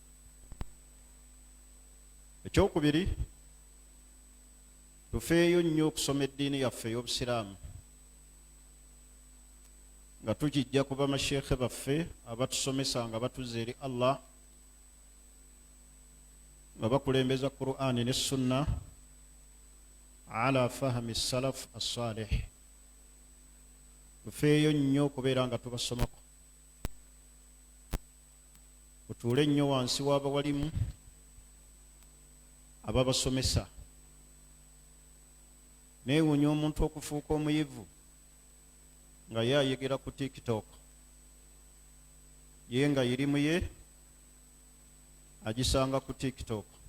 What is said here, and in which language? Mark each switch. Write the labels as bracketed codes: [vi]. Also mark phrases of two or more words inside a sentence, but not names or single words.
[lg] Ekyokubiri, tufeeyo nnyo okusoma eddiini yaffe ey'Obusiraamu nga tugijja kuba masheekhe baffe abatusomesa nga batuzza eri Allah, nga bakulembeza Qur'ani ne Sunna [ar] على فهم السلف الصالح. [lg] Tufeeyo nnyo okubeera nga tubasomako, tutuule nnyo wansi w'abawalimu ababasomesa. Neewuunya omuntu okufuuka omuyivu nga ye ayegera ku TikTok, ye nga irimu ye agisanga ku TikTok.